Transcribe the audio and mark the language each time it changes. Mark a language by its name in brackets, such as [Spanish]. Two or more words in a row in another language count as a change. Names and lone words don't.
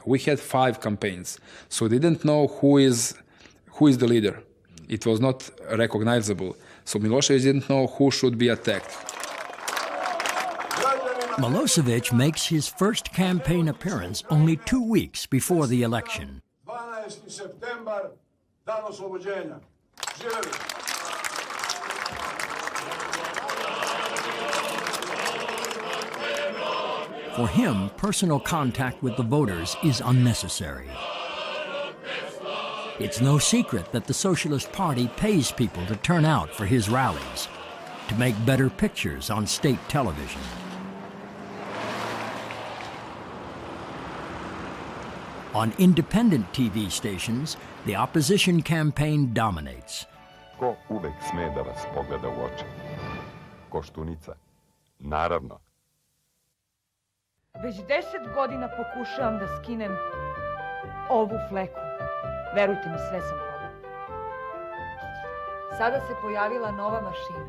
[English] We had 5 campaigns, so we didn't know who is the leader. It was not recognizable. So Milosevic didn't know who should be attacked. Milosevic makes his first campaign appearance only 2 weeks before the election. [Serbian] 12. septembar, dan oslobođenja. Živeli. [English] For him, personal contact with the voters is unnecessary. It's no secret that the Socialist Party pays people to turn out for his rallies, to make better pictures on state television. On independent TV stations, the opposition campaign dominates. [Serbian] Ko uvek sme da vas pogleda u oči? Koštunica. Naravno. Već 10 godina pokušavam da skinem ovu fleku. Verujte mi, sve sam probala. Sada se pojavila nova mašina.